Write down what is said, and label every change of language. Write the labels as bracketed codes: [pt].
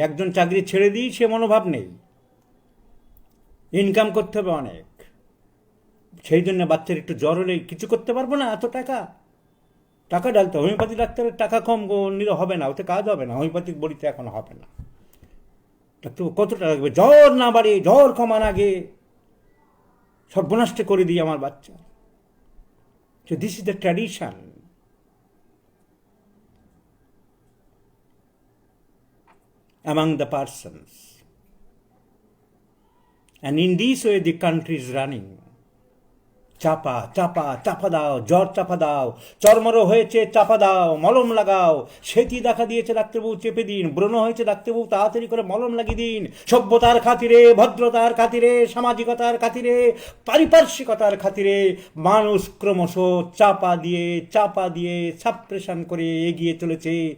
[bn] একজন চাকরি ছেড়ে দিই, সে মনোভাব নেই, ইনকাম করতে হবে অনেক, সেই জন্য বাচ্চার একটু জ্বর হলে কিছু করতে পারবো না, এত টাকা ডালতে। হোমিওপ্যাথি ডাক্তারের টাকা কম নিলে হবে না, ওতে কাজ হবে না, হোমিওপ্যাথিক বড়িতে এখন হবে না। ডাক্তার কত টাকা লাগবে? জ্বর না বাড়ে, জ্বর কমান আগে সর্বনাষ্ট করে দিই আমার বাচ্চা। [en] So this is the tradition. Among the persons. And in this way the country is running. [bn] চাপা চাপা চাপা দাও, জ্বর চাপা দাও, চর্মরোগ হয়েছে চাপা দাও, মলম লাগাও, সেতি দেখা দিয়েছে ডাক্তারবাবু চেপে দিন, ব্রণ হয়েছে ডাক্তারবাবু তাড়াতাড়ি করে মলম লাগিয়ে দিন। সভ্যতার খাতিরে, ভদ্রতার খাতিরে, সামাজিকতার খাতিরে, পারিপার্শ্বিকতার খাতিরে মানুষ ক্রমশ চাপা দিয়ে সাপ্রেশন করে এগিয়ে চলেছে।